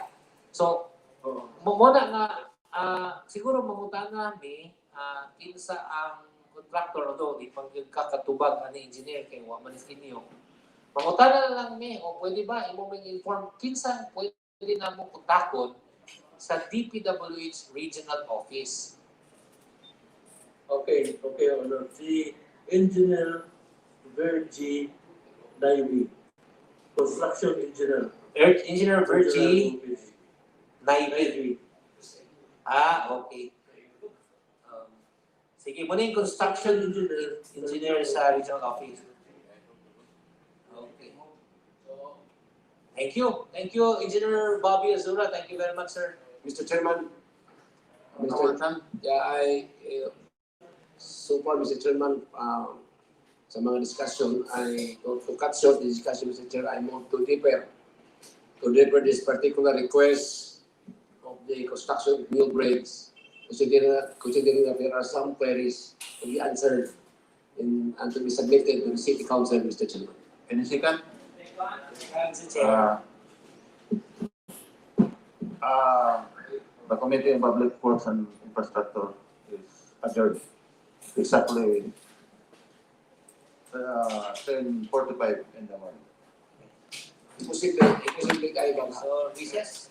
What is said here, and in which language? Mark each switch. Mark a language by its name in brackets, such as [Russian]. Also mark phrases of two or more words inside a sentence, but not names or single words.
[Cebuano] So, muna nga siguro mamutana ni kinsa ang contractor do di pang kakatubag ani engineer kay wa man inyo. Mamutana lang ni o pwede ba imo may inform kinsa pwede na mo kontakon sa DPWH Regional Office. [English] Okay, Honor. Si Engineer Virgie Davey, Construction Engineer. Engineer Virgie Naive. Davey. Okay. [Cebuano] Sige, muna yung [English] construction engineer [Cebuano] sa [English] regional office. Thank you. Thank you, Engineer Bobby Azura. Thank you very much, sir. Mr. Chairman, Mr. Chan, so far, Mr. Chairman, [Cebuano] sa mga [English] discussion, to cut short the discussion, Mr. Chair, I move to defer this particular request of the construction of new bridges, considering that there are some queries to be answered and to be submitted to the City Council, Mr. Chairman. any second? Mr. Chair. The Committee on Public Works and Infrastructure is adjourned. Exactly 10:45 in the morning. [Cebuano] Imposible kayo ba? [English] So, recess.